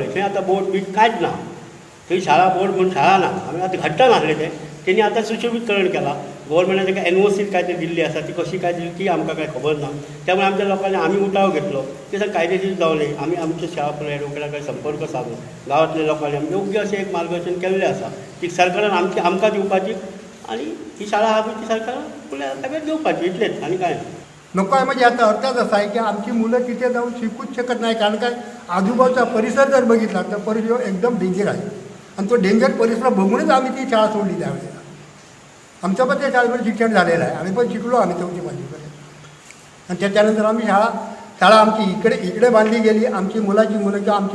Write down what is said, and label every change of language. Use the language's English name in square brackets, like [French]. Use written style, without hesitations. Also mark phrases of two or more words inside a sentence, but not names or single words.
[Konkani] थंय आतां बोर्ड बीट कांयच ना थंय शाळा बोर्ड म्हणून शाळा ना आमी आतां घट्टान आसले ते तेणी आतां सुशोभीकरण केलां गव्हर्मेंटान ताका एनओसी काय ते दिल्ली आसा ती कशी काय दिली ती आमकां काय खबर ना [Marathi] त्यामुळे आमच्या लोकांनी [Konkani] आमी उठाव घेतलो ते सगळं कायदेशीर जावले आमी आमच्या शाळा फुडें एडवोकेटा कडेन संपर्क सादून गांवांतल्या लोकांनी आमी योग्य अशें एक मार्गदर्शन केल्लें आसा ती सरकारान आमकां दिवपाची आनी ही शाळा आहा ती सरकारान फुडल्या ताब्यांत घेवपाची इतलेंच आनी कांय ना [Marathi] नकोय म्हणजे आता अर्थात असा आहे की आमची मुलं तिथे जाऊन शिकूच शकत नाही कारण काय आजूबाजूचा परिसर जर बघितला तर परिसर एकदम डेंजर आहे आणि तो डेंजर परिसर बघूनच आम्ही ती शाळा सोडली त्यावेळेला आमचं पण त्या शाळेमध्ये शिक्षण झालेलं आहे आम्ही पण शिकलो आम्ही 4थी 5वीपर्यंत आणि त्याच्यानंतर आम्ही शाळा आमची इकडे बांधली गेली आमची मुलं आमची